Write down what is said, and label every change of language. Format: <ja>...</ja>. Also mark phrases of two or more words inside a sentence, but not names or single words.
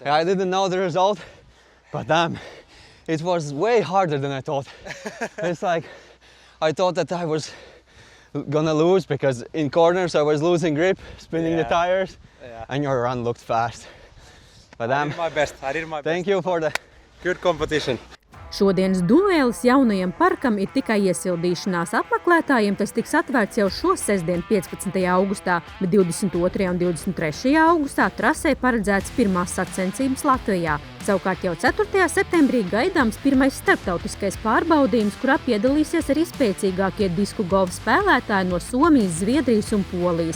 <en>Yeah, I didn't know the result, but damn, it was way harder than I thought. It's like, I thought that I was gonna lose because in corners I was losing grip, spinning the tires, and your run looked fast. But I did my best. thank you for the good competition.</en> <lv>Šodienas duēlis jaunajam parkam ir tikai iesildīšanās. Apmeklētājiem tas tiks atvērts jau šo sestdien 15. augustā, bet 22. un 23. augustā trasē paredzēts pirmās sacensības Latvijā. Savukārt jau 4. septembrī gaidāms pirmais starptautiskais pārbaudījums, kurā piedalīsies arī spēcīgākie disku golfa spēlētāji no Somijas, Zviedrijas un Polijas.</lv>